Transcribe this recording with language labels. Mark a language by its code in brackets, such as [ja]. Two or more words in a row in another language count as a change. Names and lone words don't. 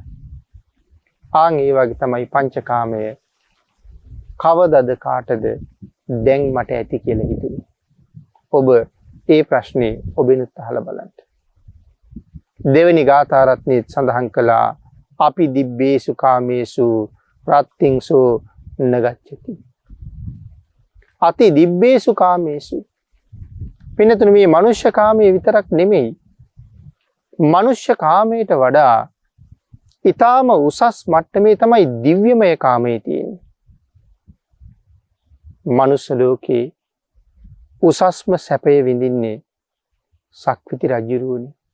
[si] ආන් ඒ වගේ තමයි පංචකාමය කවදද කාටද දැන් මට ඇති කියලා හිතුනේ. ඔබ ඒ ප්‍රශ්නේ ඔබෙනුත් අහලා බලන්න. දෙවෙනි ගාථා රත්නයේ සඳහන් කළා අපි [pi] දිබ්බේසු කාමේසු රත්තිංසු නගච්ඡති. අති දිබ්බේසු කාමේසු. [si] පින්නතුනි මේ මනුෂ්‍ය කාමයේ විතරක් නෙමෙයි. මනුෂ්‍ය කාමයට වඩා ඊටාම උසස් මට්ටමේ තමයි දිව්‍යමය කාමයේ තියෙන්නේ. මනුෂ්‍ය ලෝකේ උසස්ම සැපය විඳින්නේ සක්විති රජුරුවනේ.